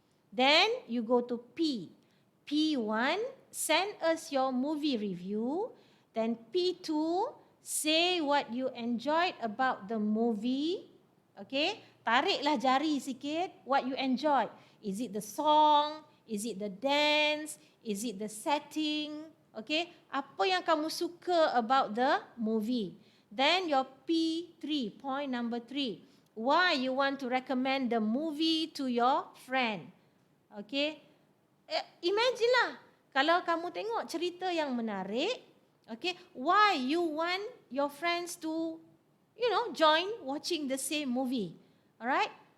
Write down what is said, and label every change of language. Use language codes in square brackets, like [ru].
[en] Then you go to P. P1, send us your movie review. Then P2, say what you enjoyed about the movie. Okay, [ms] tariklah jari sikit, [en] what you enjoyed. Is it the song? Is it the dance? Is it the setting? [ms] Okay, apa yang kamu suka [en] about the movie? Then your P3, point number 3. Why you want to recommend the movie to your friend? Okay, imagine lah, [ms] kalau kamu tengok cerita yang menarik, [en] okay, why you want your friends to, join watching the same movie? Alright?